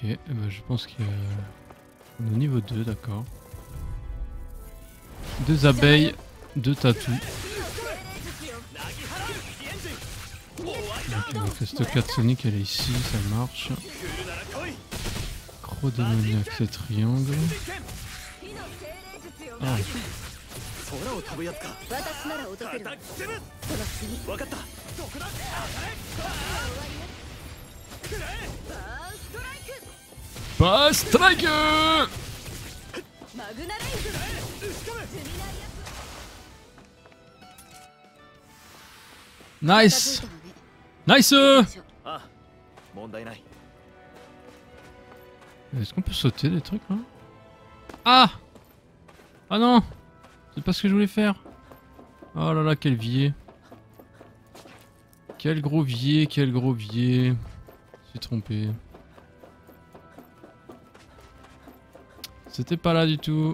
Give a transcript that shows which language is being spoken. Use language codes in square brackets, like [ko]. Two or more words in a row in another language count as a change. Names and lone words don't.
[fr] Eh ben, je pense qu'on est au niveau 2, d'accord. 2 abeilles, 2 tatous. Ok, donc la stockade Sonic elle est ici, ça marche. Croc démoniaque, c'est triangle. Ah. [ja] 空を飛ぶやつか。私なら落とせるわ。その次。分かった。どこだ。バーストライク。マグナレイズ。ナイスナイス。あ、問題ない。 [fr] Est-ce qu'on peut sauter des trucs là? Ah! Ah non! C'est pas ce que je voulais faire. Oh là là, quel vier. Quel gros vier, quel gros vier. Je suis trompé. C'était pas là du tout.